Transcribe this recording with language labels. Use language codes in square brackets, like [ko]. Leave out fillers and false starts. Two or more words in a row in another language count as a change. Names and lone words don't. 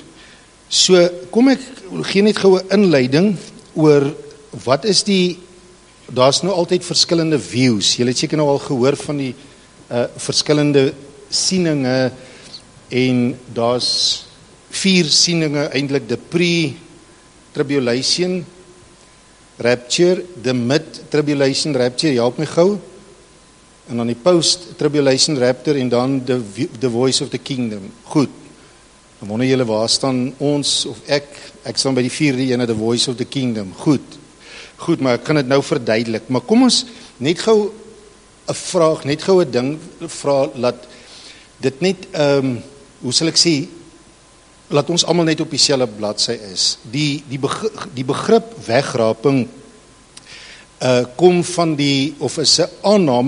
[af] So kom ek gee net gou 'n inleiding oor wat is daar's nou altyd verskillende views. Julle het seker nou al gehoor van die verskillende sieninge en daar's 4 sieninge eintlik, die [en] pre-tribulation rapture, the mid-tribulation rapture, [af] help my gou. En dan die [en] post-tribulation rapture [af] en dan [en] the voice of the kingdom. [af] Goed. Dan wonder julle waar staan ons of ek staan by die 4de ene, [en] the voice of the kingdom. [af] Goed, maar ek kan dit nou verduidelik. Maar kom ons net gou 'n vraag, net gou 'n ding vra, laat dit net hoe sal ek sê, laat ons almal net op dieselfde bladsy is. Die begrip wegraping kom van of is 'n aanname.